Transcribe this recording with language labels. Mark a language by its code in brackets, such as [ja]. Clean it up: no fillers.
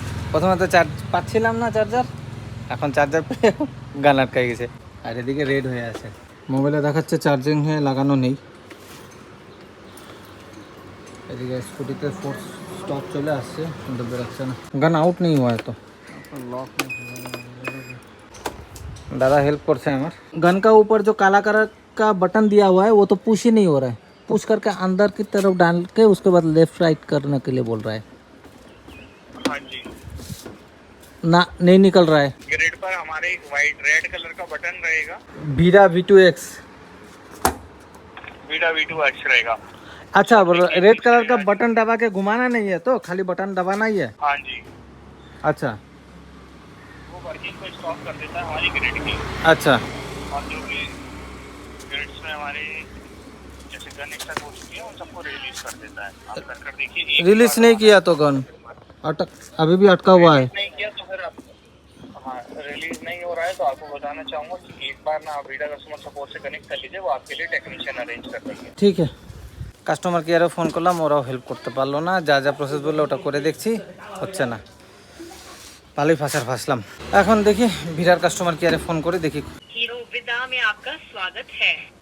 [bn] প্রথমে তো চার্জ পাচ্ছিলাম না চার্জার, এখন চার্জার পেয়ে গান আটকাই গেছে। আর এদিকে রেড হয়ে আছে, মোবাইলে দেখাচ্ছে চার্জিং হয়ে লাগানো নেই। এদিকে স্কুটিতে ফোর্স স্টপ চলে আসছে কিন্তু বেরোচ্ছে না, গান আউট নেই [hi] हुआ है। तो लॉक नहीं खुल रहा है। दादा हेल्प करते हैं हमारे। गन का ऊपर जो काला कलर का बटन दिया हुआ है वो तो पुश ही नहीं हो रहा है। पुश करके अंदर की तरफ डाल के उसके बाद लेफ्ट राइट करने के लिए बोल रहा है। हाँ जी, ना नहीं निकल रहा है। ग्रिड पर हमारे एक वाइट रेड कलर का बटन रहेगा, वीरा V2X। वीडा V2X रहेगा। अच्छा, रेड कलर का बटन दबा के घुमाना नहीं है, तो खाली बटन दबाना ही है। हाँ जी, अच्छा वो वर्किंग को स्टॉप कर देता है हमारी ग्रिड की। अच्छा और जो भी ग्रिड्स में हमारे जैसे गन एक्स्ट्रा हो चुकी है उन सबको रिलीज कर देता है। आप कर देखिए, एक रिलीज बार नहीं किया तो गन अटक, अभी भी अटका हुआ है। नहीं किया तो फिर आप, हाँ, रिलीज नहीं हो रहा है तो आपको बताना चाहूँगा कि एक बार ना आप वीडा कस्टमर सपोर्ट से कनेक्ट कर लीजिए, वो आपके लिए टेक्नीशियन अरेंज कर देंगे। [bn] ঠিক আছে, কাস্টমার কেয়ারে ফোন করলাম, ওরাও হেল্প করতে পারলো না। যা যা প্রসেস বললো ওটা করে দেখছি, হচ্ছে না। ভালোই ফাঁসলাম। এখন দেখি ভিরার কাস্টমার কেয়ারে ফোন করে দেখি। [hi] हीरो विदा में आपका स्वागत है।